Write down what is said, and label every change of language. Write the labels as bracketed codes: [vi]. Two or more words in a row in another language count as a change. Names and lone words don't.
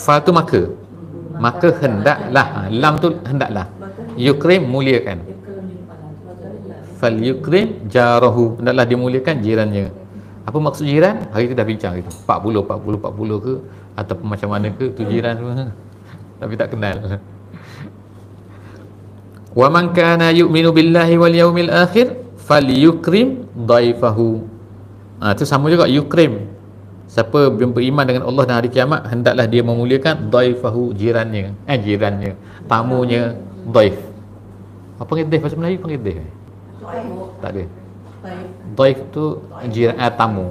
[ms] Fa tu maka hendaklah. Lam tu hendaklah. [ar] Yukrim muliakan. فليكرم جاره. [ms] Hendaklah dia muliakan jirannya. Apa maksud jiran? Hari tu dah bincang gitu. 40 ke ataupun macam mana ke tu jiran semua. Tapi tak kenal. [ar] ومن كان يؤمن بالله واليوم الآخر فليكرم ضيفه. [ms] Itu sama juga yukrim. Siapa yang beriman dengan Allah dan hari kiamat, hendaklah dia memuliakan dhaifahu, jirannya. Tamunya, dhaif. Apa panggil dhaif bahasa Melayu? Panggil dhaif? Tak ada. Dhaif tu jiran, tamu.